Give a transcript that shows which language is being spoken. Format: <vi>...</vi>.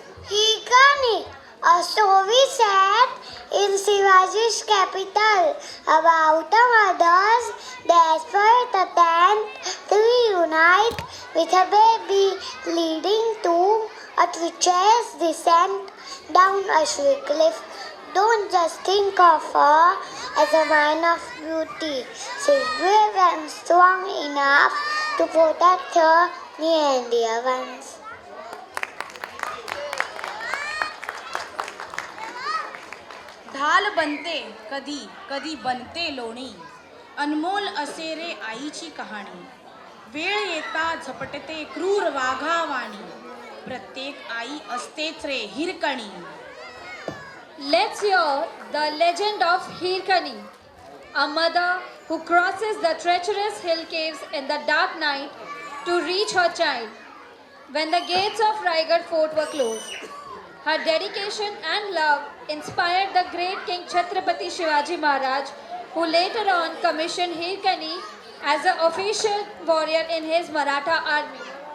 <en>Hirkani, a story set in Shivaji's capital about a mother's desperate attempt to reunite with her baby, leading to a treacherous descent down a sheer cliff. Don't just think of her as a man of beauty. She's brave and strong enough to protect her near and dear ones.</en> <mr>ढाल बनते कधी कधी बनते लोणी, अनमोल असे रे आईची कहाणी. वेळ येता झपटते क्रूर वाघावाणी, प्रत्येक आई असतेच रे Hirkani.</mr> <en>Let's hear the legend of Hirkani, a mother who crosses the treacherous hill caves in the dark night to reach her child when the gates of Raigad fort were closed. Her dedication and love inspired the great King Chhatrapati Shivaji Maharaj, who later on commissioned Hirkani as an official warrior in his Maratha army.</en>